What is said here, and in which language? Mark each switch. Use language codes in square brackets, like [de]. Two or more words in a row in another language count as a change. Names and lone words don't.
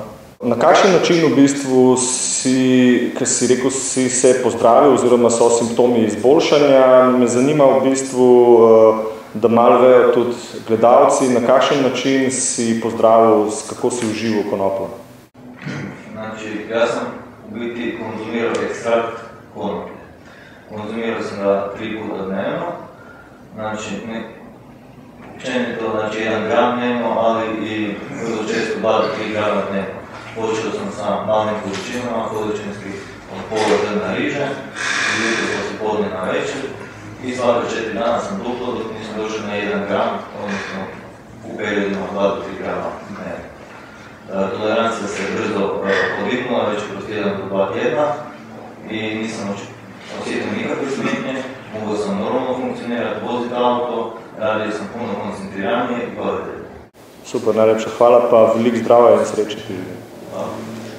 [sl] Na kakšen način v bistvu ker si rekel, si se pozdravil oziroma so simptomi izboljšanja, me zanima v bistvu, da malo vejo tudi gledalci, na kakšen način si pozdravil, kako si užival konopljo? Znači, jaz sem v biti konzumiral ekstrakt konoplje. [hr] Konzumiral sem ga 3 puta dnevno, znači, učenje to, znači 1 gram dnevno, ali i vrlo često 2 do 3 grama dnevno. Počeo sam sa malim količinama, količinski od pola zrna riže, jutro poslijepodne na večer i svake 4 dana sam duplo dok nisam došao na 1 gram, odnosno u periodima 2 do 3 grama dnevno. Tolerancija se brzo podignula, već kroz 1 do 2 tjedna i nisam osjetio nikakve smetnje, mogao sam normalno funkcionirati, voziti auto, radio sam puno koncentriranije i kvalitetnije. [sl] Super, najlepša hvala, pa veliko zdravja in sreče. Hvala.